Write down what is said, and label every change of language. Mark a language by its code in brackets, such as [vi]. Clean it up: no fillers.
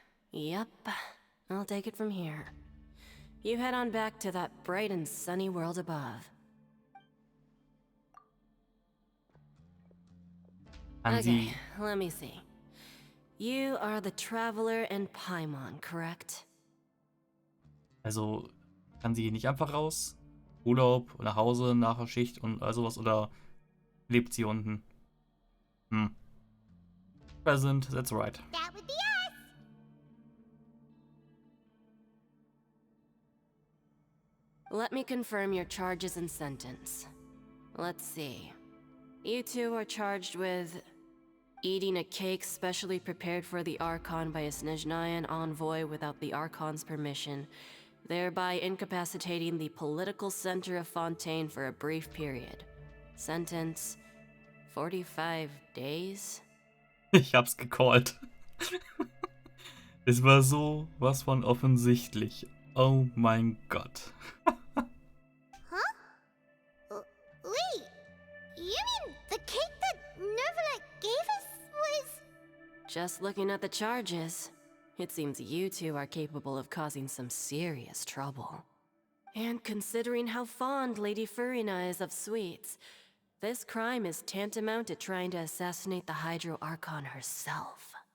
[en] Yep, I'll take it from here. You head on back to that bright and sunny world above. Okay, let me see. You are the Traveler in Paimon, correct? [de] Also, kann sie hier nicht einfach raus? Urlaub, nach Hause, nach der Schicht und all sowas? Oder lebt sie unten? [en] Present, that's right. That would be us. Let me confirm your charges and sentence. Let's see. You two are charged with eating a cake specially prepared for the Archon by a Snezhnayan envoy without the Archon's permission, thereby incapacitating the political center of Fontaine for a brief period. Sentence: 45 days? [de] Ich hab's gecallt. Es war so was von offensichtlich. Oh mein Gott. [en] Wait, you mean the cake that Nervalet gave us was... Just looking at the charges, it seems you two are capable of causing some serious trouble. And considering how fond Lady Furina is of sweets, this crime is tantamount to trying to assassinate the Hydro Archon herself.